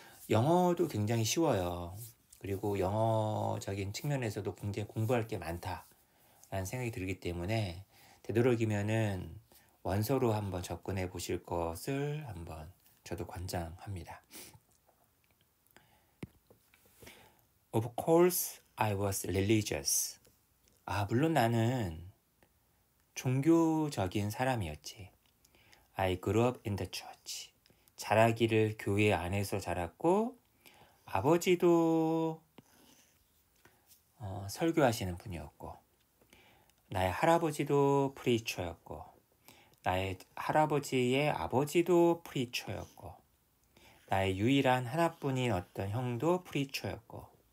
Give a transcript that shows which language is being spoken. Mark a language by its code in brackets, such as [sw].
[ko] 영어도 굉장히 쉬워요. 그리고 영어적인 측면에서도 굉장히 공부할 게 많다라는 생각이 들기 때문에 되도록이면은 원서로 한번 접근해 보실 것을 한번 저도 권장합니다. [en] Of course, I was religious. [ko] 물론 나는 종교적인 사람이었지. [en] I grew up in the church. [ko] 자라기를 교회 안에서 자랐고 아버지도 설교하시는 분이었고 나의 할아버지도 프리처였고 나의 할아버지의 아버지도 프리처였고 나의 유일한 하나뿐인 어떤 형도 프리처였고